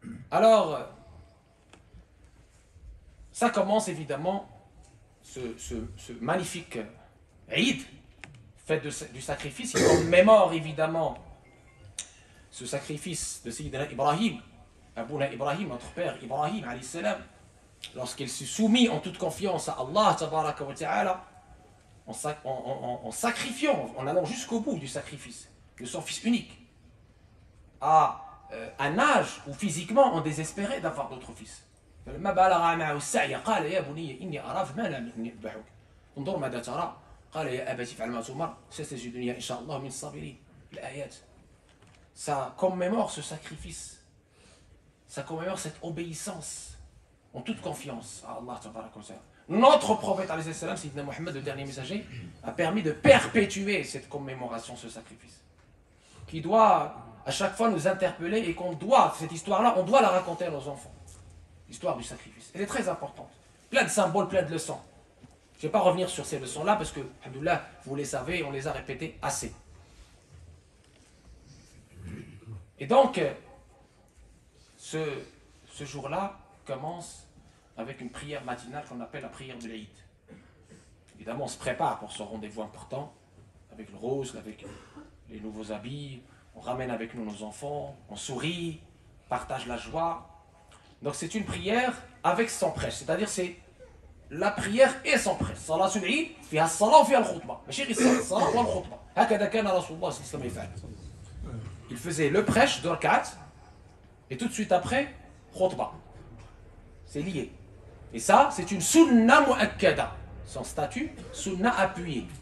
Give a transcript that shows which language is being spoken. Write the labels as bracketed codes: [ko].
[fr] Alors, ça commence évidemment, ce magnifique Eid, fête du sacrifice, il commémore évidemment ce sacrifice de Sayyidina Ibrahim, Abouna Ibrahim, notre père Ibrahim, alayhi salam, lorsqu'il s'est soumis en toute confiance à Allah, tabaraka wa ta'ala, en sacrifiant, en allant jusqu'au bout du sacrifice de son fils unique, à un âge où physiquement on désespérait d'avoir d'autres fils. [ar] فلما بلغ معه السعي قال يا بني إني أرى في المنام إني أذبحك انظر ماذا ترى قال يا أبت افعل ما تؤمر ستجدني إن شاء الله من الصابرين. الآيات. [fr] Ça commémore ce sacrifice, ça commémore cette obéissance en toute confiance à Allah tabaraka wa ta'ala. Notre prophète alayhi salam, Sayyidina Muhammad, le dernier messager, a permis de perpétuer cette commémoration, ce sacrifice, qui doit à chaque fois nous interpeller et qu'on doit, cette histoire-là, on doit la raconter à nos enfants. L'histoire du sacrifice. Elle est très importante. Plein de symboles, plein de leçons. Je ne vais pas revenir sur ces leçons-là parce que, alhamdoulilah, vous les savez, on les a répétées assez. Et donc, ce jour-là commence avec une prière matinale qu'on appelle la prière de l'Aïd. Évidemment, on se prépare pour ce rendez-vous important, avec le rose, avec les nouveaux habits, on ramène avec nous nos enfants, on sourit, partage la joie. Donc c'est une prière avec son prêche, c'est-à-dire c'est la prière et son prêche. [ar] Salatul Eid, fiha as-salat wa fiha al-khutbah. Mashي غير الصلاة والخطبة. هكذا كان رسول الله صلى الله عليه وسلم يفعل. [fr] Il faisait le prêche de rakat et tout de suite après khutbah. C'est lié. Et ça, c'est une sunna mu'akkada. Son statut, sunna appuyée.